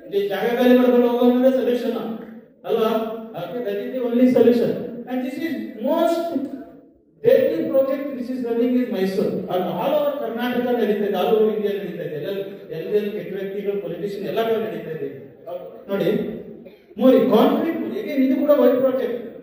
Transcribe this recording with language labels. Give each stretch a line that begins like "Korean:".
Kannada: ಜಾಗ ಖಾಲಿ ಮಾಡ್ಕೊಂಡು ಹೋಗೋದ್ರೆ ಸೊಲ್ಯೂಷನ್ ಅಲ್ವಾ?
English: That is the only solution. And this is most Every project which is running is Mysore. And all over Karnataka
Kannada: ನಡೀತಾ ಇದೆ,
English: all over India ನಡೀತಾ ಇದೆ.
Kannada: ಎಲ್ಲ ಕೆಟ್ಟ ವ್ಯಕ್ತಿಗಳು, ಪೊಲಿಟಿಷಿಯನ್ ಎಲ್ಲ ಕಡೆ ನಡೀತಾ ಇದೆ. ನೋಡಿ, ಮೋರಿ ಕಾಂಕ್ರೀಟ್ ಹೇಗೆ ಇದು ಕೂಡ ವರ್ಲ್ಡ್ ಪ್ರಾಜೆಕ್ಟ್.